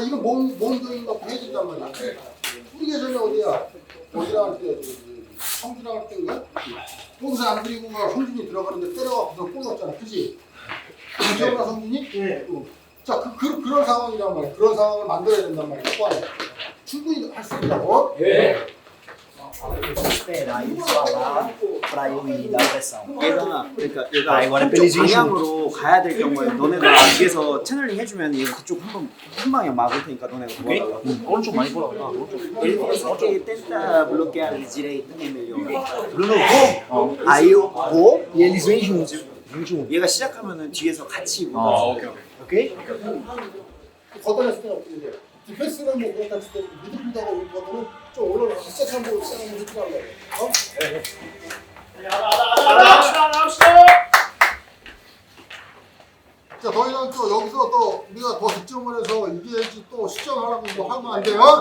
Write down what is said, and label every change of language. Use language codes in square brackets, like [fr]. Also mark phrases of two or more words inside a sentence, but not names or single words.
[ko] 이거 몸적인 거 해야 된단 말이야. 우리 예전에 어디라 할 때, 성준이랑 할 때인가? 거기서 안 그리고 성준이 들어가는데 때려가서 골 넣었잖아. 그지? 기억나, 성준이? 네. 자, 그런 상황이란 말이야. 그런 상황을 만들어야 된단 말이야. 똑바로. 충분히 할 수 있다고? 네. [pt] Espera aí falar para eu ir dar pressão. [ko] 얘가 방향으로 가야 될 경우에 너네가 뒤에서 채널링 해주면 얘가 그쪽 한 방향 막을 테니까 너네가 도와달라고. 오른쪽 많이 보라 그래. 오른쪽. [pt] Ele disse que tenta bloquear eles direito, é melhor. Bruno, aí eu vou e eles vêm juntos. [ko] 얘가 시작하면은 뒤에서 같이 오케이? 걷어냈을 때는 어떻게 돼? 디펜스는 뭐 그렇다 칠 때 미드필더가 오는 거는 좀 올라가 시작한 거 시작하면 해주라고 해. 자, 더 이상 또 여기서 또 우리가 더 득점을 해서 이겨야지 또 시점하라고 뭐 하면 안 돼요?